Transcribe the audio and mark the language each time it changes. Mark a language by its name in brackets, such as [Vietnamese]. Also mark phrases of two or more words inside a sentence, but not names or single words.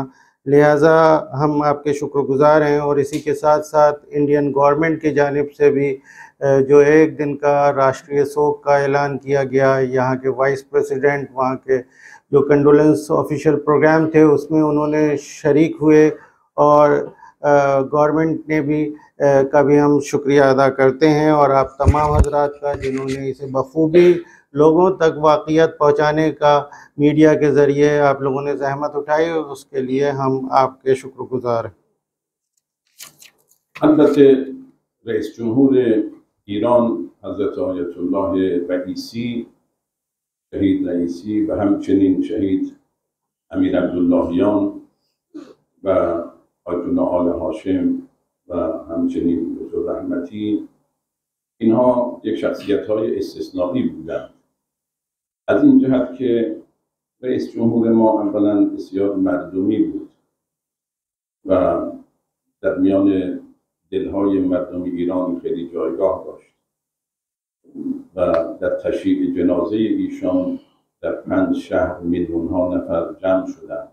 [Hindi] लिहाजा हम आपके शुक्रगुज़ार हैं। और इसी के साथ साथ [English] Indian government [Hindi] की जानिब से भी जो एक दिन का राष्ट्रीय शोक का ऐलान किया गया, यहाँ के [English] vice president [Hindi] वहाँ के जो [English] condolence official program [Hindi] थे उसमें उन्होंने शरीक हुए और गवर्नमेंट ने भी का भी हम शुक्रिया अदा करते हैं। और आप तमाम हजरात का जिन्होंने इसे बखूबी लोगों तक वाक़ियत पहुँचाने का मीडिया के ज़रिए आप लोगों ने ज़हमत उठाई, उसके लिए हम आपके शुक्रगुज़ार हैं। [Persian] البته رئیس جمهور ایران حضرت آیت الله رئیسی، شهید رئیسی و همچنین شهید امیر عبداللهیان و آیت الله آل هاشم و همچنین دکتر رحمتی، اینها یک شخصیت‌های استثنایی بودند، از این جهت که رئیس جمهور ما اولا بسیار مردمی بود و در میان دلهای مردم ایران خیلی جایگاه داشت و در تشییع جنازه ایشان در 5 شهر میلیون‌ها نفر جمع شدند.